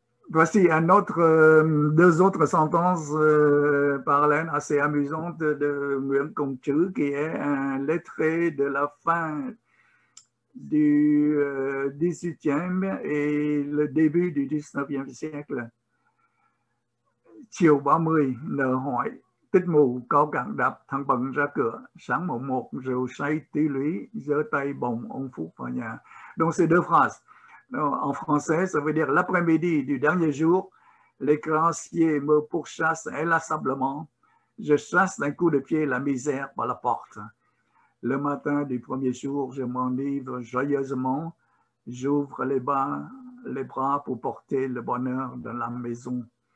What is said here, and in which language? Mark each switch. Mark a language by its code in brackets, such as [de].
[fr] Voici deux autres sentences parallèles assez amusantes de Nguyễn Công Trứ, qui est un lettré de la fin du 18e et le début du 19e siècle. [vi] Chiều 30 nợ hỏi, tích mù có cạn đạp thằng bận ra cửa, sáng mùng 1 rượu say tí lũy, giơ tay bồng ông Phúc vào nhà. [fr] Donc c'est deux phrases. En français, ça veut dire l'après-midi du dernier jour, les créanciers me pourchassent inlassablement. Je chasse d'un coup de pied la misère par la porte. Le matin du premier jour, je m'enivre joyeusement. J'ouvre les bras pour porter le bonheur dans la maison.